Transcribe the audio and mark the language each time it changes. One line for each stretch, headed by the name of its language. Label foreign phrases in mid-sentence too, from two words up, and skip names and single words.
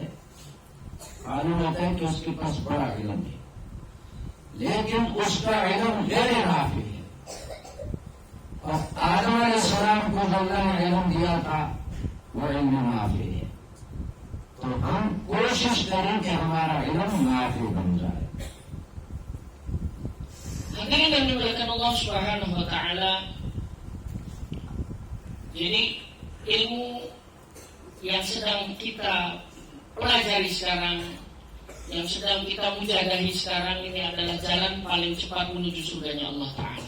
Urdu: معلوم ہوتا ہے کہ اس کے پاس بڑا علم ہے لیکن اس کا علم غیر نافع ہے. اور آدم علیہ السلام کو جو اللہ نے علم دیا تھا وہ علم نافع ہے. تو ہم کوشش کریں کہ ہمارا علم نافع بن جائے.
Indonesian: Hadirin yang dimuliakan Allah
Arabic: سبحانه و تعالى.
Indonesian: Jadi ilmu yang sedang kita pelajari sekarang, yang sedang kita mujadahi sekarang ini adalah jalan paling cepat menuju surganya Allah Ta'ala.